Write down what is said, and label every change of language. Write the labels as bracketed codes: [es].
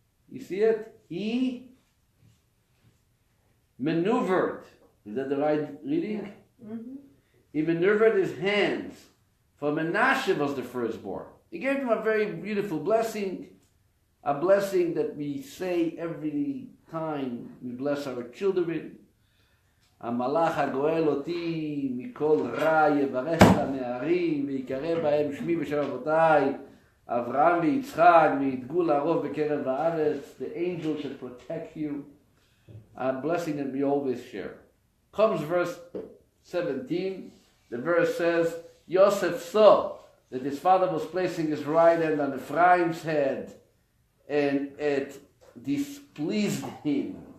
[en] You see it? He maneuvered. Is that the right reading? Mm-hmm. He maneuvered his hands. For Menashe was the firstborn. He gave him a very beautiful blessing, a blessing that we say every time we bless our children. [he] המלאך הגואל אותי מכל רע יברך את הנערים ויקרא בהם שמי בשם אבותיי אברהם ויצחק ויתגו לרוב בקרב הארץ. [en] The angel should protect you. A blessing that we always share. Comes verse 17. The verse says, Yosef saw that his father was placing his right hand on Ephraim's head, and it displeased him.